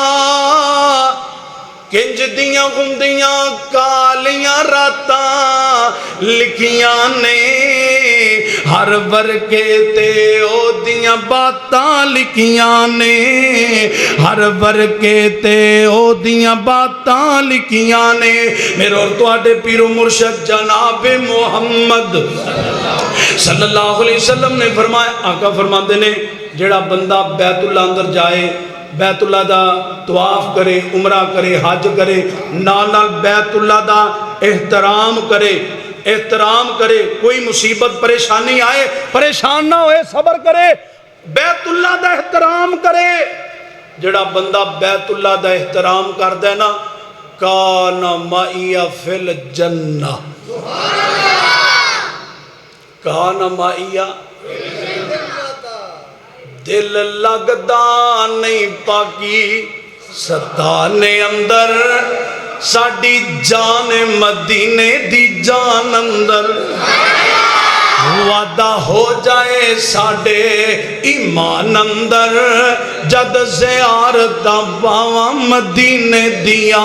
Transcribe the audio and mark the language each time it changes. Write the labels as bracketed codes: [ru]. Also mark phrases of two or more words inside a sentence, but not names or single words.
[pa] کنج دیاں ہندیاں کالیاں راتاں لکھیاں نے، ہر ورقے تے اودیاں باتاں لکھیاں نے، ہر ورقے تے اودیاں باتاں لکھیاں نے. میرے اور تہاڈے پیرو مرشد جناب محمد [ar] صلی اللہ علیہ وسلم [pa] نے فرمایا، آقا فرماتے نے، جیہڑا بندہ بیت اللہ اندر جائے، بیت اللہ دا طواف کرے، عمرہ کرے، حج کرے، نال نال بیت اللہ دا احترام کرے، احترام کرے. کوئی مصیبت پریشانی آئے پریشان نہ ہووے، صبر کرے، بیت اللہ دا احترام کرے. جیہڑا بندہ بیت اللہ دا احترام کردا ہے نا, [ar] كان معي في الجنة، كان معي. [pa] دل لگدا نہیں پاکی ستانے اندر، ساڈی جان مدینے دی جان اندر. وعدہ ہو جائے ساڈے ایمان اندر، جد زیارتاں پاواں مدینے دیاں.